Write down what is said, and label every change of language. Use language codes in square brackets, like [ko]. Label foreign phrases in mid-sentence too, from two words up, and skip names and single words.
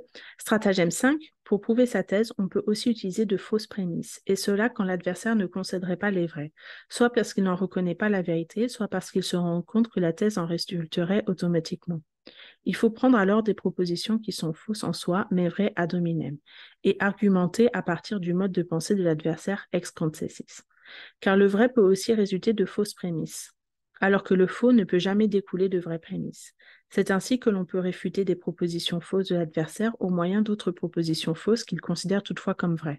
[fr] Stratagème 5. Pour prouver sa thèse, on peut aussi utiliser de fausses prémices, et cela quand l'adversaire ne concéderait pas les vraies, soit parce qu'il n'en reconnaît pas la vérité, soit parce qu'il se rend compte que la thèse en résulterait automatiquement. Il faut prendre alors des propositions qui sont fausses en soi, mais vraies [la] ad hominem, [fr] et argumenter à partir du mode de pensée de l'adversaire [la] ex concessis. [fr] Car le vrai peut aussi résulter de fausses prémices, alors que le faux ne peut jamais découler de vraies prémices. C'est ainsi que l'on peut réfuter des propositions fausses de l'adversaire au moyen d'autres propositions fausses qu'il considère toutefois comme vraies.